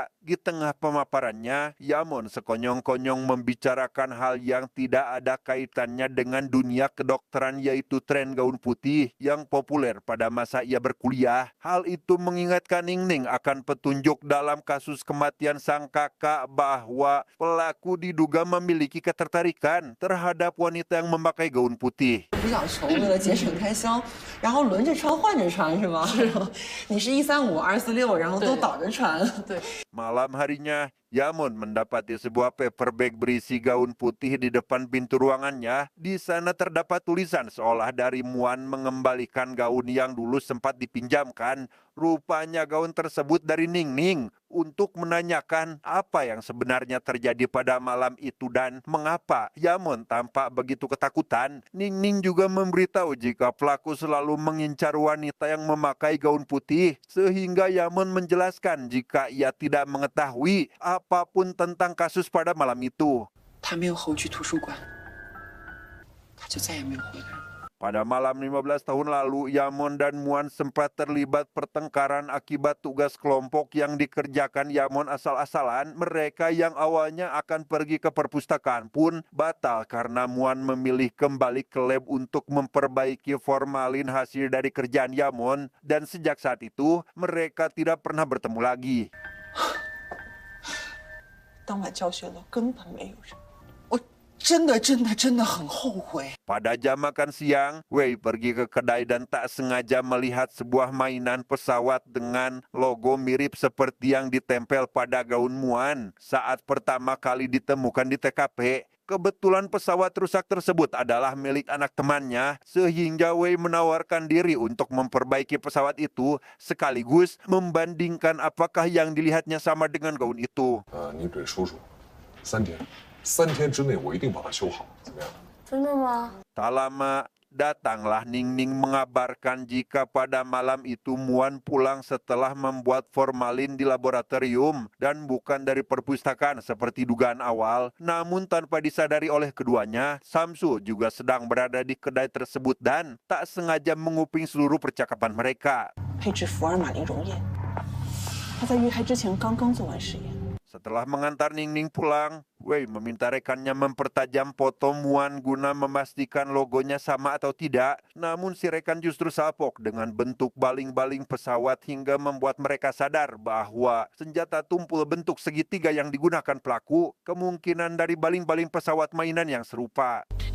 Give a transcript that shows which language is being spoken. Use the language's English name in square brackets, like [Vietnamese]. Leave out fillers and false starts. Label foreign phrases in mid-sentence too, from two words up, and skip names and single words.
[Indonesian] Di tengah pemaparannya, Yamon sekonyong-konyong membicarakan hal yang tidak ada kaitannya dengan dunia kedokteran, yaitu tren gaun putih yang populer pada masa ia berkuliah. Hal itu mengingatkan Ning Ning akan petunjuk dalam kasus kematian sang kakak bahwa pelaku diduga memiliki ketertarikan terhadap wanita yang memakai gaun putih. [Chinese] 比较穷，为了节省开销，然后轮着穿换着穿是吗？是。你是135、246，然后都倒着穿。对。 [Indonesian] Malam harinya, Yamon mendapati sebuah [English] paper bag [Indonesian] berisi gaun putih di depan pintu ruangannya. Di sana terdapat tulisan seolah dari Muan mengembalikan gaun yang dulu sempat dipinjamkan. Rupanya gaun tersebut dari Ning Ning untuk menanyakan apa yang sebenarnya terjadi pada malam itu dan mengapa Yamon tampak begitu ketakutan. Ning Ning juga memberitahu jika pelaku selalu mengincar wanita yang memakai gaun putih, sehingga Yamon menjelaskan jika ia tidak mengetahui apapun tentang kasus pada malam itu. [Chinese] 他没有和我去图书馆，他就再也没有回来。 [Indonesian] Pada malam 15 tahun lalu, Yamon dan Muan sempat terlibat pertengkaran akibat tugas kelompok yang dikerjakan Yamon asal-asalan. Mereka yang awalnya akan pergi ke perpustakaan pun batal karena Muan memilih kembali ke lab untuk memperbaiki formalin hasil dari kerjaan Yamon. Dan sejak saat itu, mereka tidak pernah bertemu lagi. [Chinese] 当晚教学楼根本没有人，我真的很后悔。 [Indonesian] Pada jam makan siang, Wei pergi ke kedai dan tak sengaja melihat sebuah mainan pesawat dengan logo mirip seperti yang ditempel pada gaun Muan saat pertama kali ditemukan di TKP. Kebetulan pesawat rusak tersebut adalah milik anak temannya, sehingga Wei menawarkan diri untuk memperbaiki pesawat itu, sekaligus membandingkan apakah yang dilihatnya sama dengan gaun itu. [Chinese] 你给叔叔3天，3天之内我一定把它修好，怎么样？真的吗？ [Indonesian] Tak lama, Datanglah Ningning mengabarkan jika pada malam itu Muan pulang setelah membuat formalin di laboratorium dan bukan dari perpustakaan seperti dugaan awal. Namun tanpa disadari oleh keduanya, Samsul juga sedang berada di kedai tersebut dan tak sengaja menguping seluruh percakapan mereka. [Chinese] 配置福尔马林溶液，他在遇害之前刚刚做完实验。 [Indonesian] Setelah mengantar Ningning pulang, Wei meminta rekannya mempertajam foto Muan guna memastikan logonya sama atau tidak. Namun si rekan justru salpok dengan bentuk baling-baling pesawat hingga membuat mereka sadar bahwa senjata tumpul bentuk segitiga yang digunakan pelaku kemungkinan dari baling-baling pesawat mainan yang serupa.